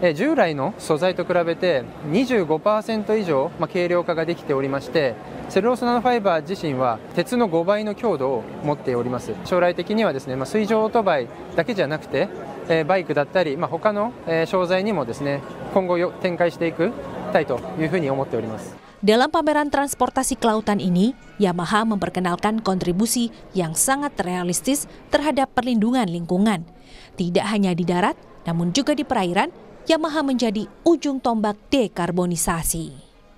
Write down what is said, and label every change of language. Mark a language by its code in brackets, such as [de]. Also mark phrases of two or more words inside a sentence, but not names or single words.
[ja] 従来の素材と比べて 25% 以上軽量化ができておりまして、セルロースナノファイバー自身は鉄の5倍の強度を持っております。将来的にはですね、水上オートバイだけじゃなくてバイクだったり他の商材にもですね、今後展開していきたいというふうに思っております。 [id] Dalam pameran transportasi kelautan ini, Yamaha memperkenalkan kontribusi yang sangat realistis terhadap perlindungan lingkungan. Tidak hanya di darat, namun juga di perairan, Yamaha menjadi ujung tombak dekarbonisasi.